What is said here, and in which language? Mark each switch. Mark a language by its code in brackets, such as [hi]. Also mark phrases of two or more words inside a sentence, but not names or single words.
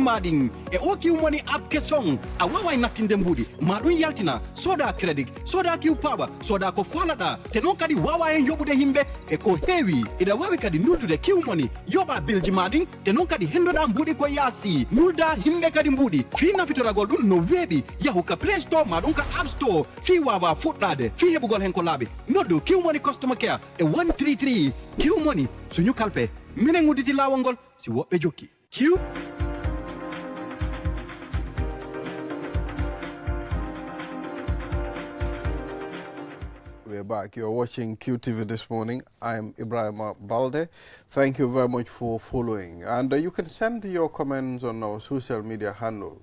[ff] maɗin e o kiumoni app kesson a wawa e nattinde mbuuɗi ma ɗum yaltina soda crédit soda kiw paɓa soda ko falaɗa te non kadi wawa hen yoɓude himɓe e ko heewi ina wawi kadi nuldude kiumoni yoɓa bilji maɗin te non kadi hendoɗa mbuuɗi ko yaasi nulda himɓe kadi mbuuɗi fi nafitoragol ɗum no weeɓi yahu ka play store ma ɗum ka app store fi wawa fuɗɗade fi heɓugol hen ko laaɓi noddu kiwmoni [en] customer care [ff] e 133 kiwmoni suñu kalpe minen udditi lawol ngol si woɓɓe jokki kiw. [en] We're back. You're watching QTV this morning. I'm Ibrahim Balde. Thank you very much for following. And you can send your comments on our social media handle.